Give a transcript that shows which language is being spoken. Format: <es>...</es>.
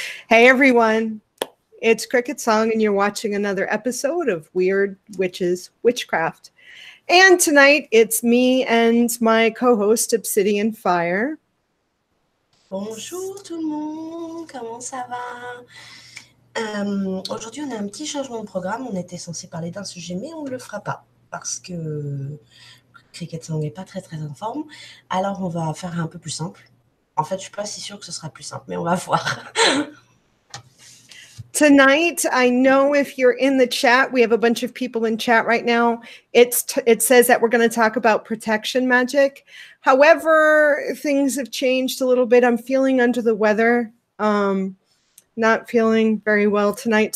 <en>Hey everyone, it's CricketSong and you're watching another episode of Weird Witches Witchcraft. And tonight it's me and my co-host Obsidian Fire.</en> <fr>Bonjour tout le monde, comment ça va? Aujourd'hui on a un petit changement de programme, on était censé parler d'un sujet mais on ne le fera pas parce que CricketSong n'est pas très en forme, alors on va faire un peu plus simple. En fait je suis pas si sûre que ce sera plus simple mais on va voir.</fr> <en>Tonight, I know if you're in the chat, we have a bunch of people in chat right now. It says that we're going to talk about protection magic. However, things have changed a little bit. I'm feeling under the weather, not feeling very well tonight.</en>